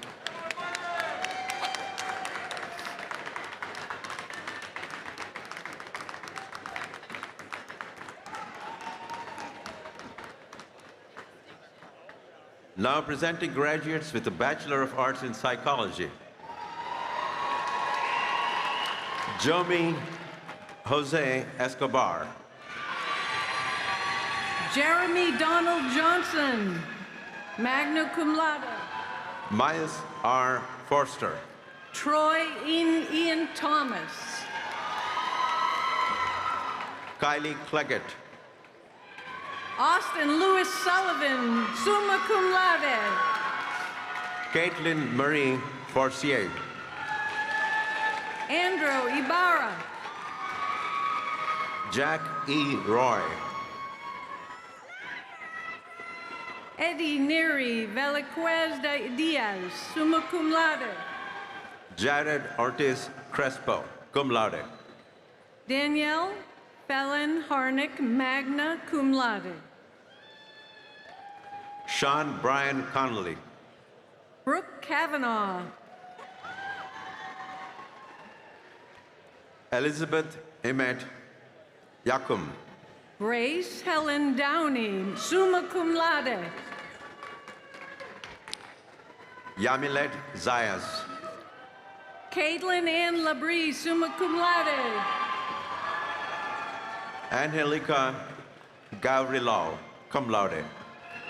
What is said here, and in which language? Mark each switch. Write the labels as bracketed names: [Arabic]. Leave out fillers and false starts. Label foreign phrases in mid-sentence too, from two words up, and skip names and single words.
[English] Now presenting graduates with a Bachelor of Arts in Psychology. Jomi Jose Escobar. Jeremy Donald Johnson, magna cum laude. Miles R. Forster. Troy Ian Thomas. Kylie Cleggett. Austin Lewis Sullivan, summa cum laude. Caitlin Marie Forcier. Andrew Ibarra. Jack E. Roy. Eddie Neri Veliquez Diaz, summa cum laude. Jared Ortiz Crespo, cum laude. Danielle Fallon Harnick, magna cum laude. Sean Brian Connolly. Brooke Kavanaugh. Elizabeth Emmett Yakum. Grace Helen Downey, summa cum laude. Yamilet Zayas. Caitlin Ann Labrie, summa cum laude. Angelica Gavrilov, cum laude.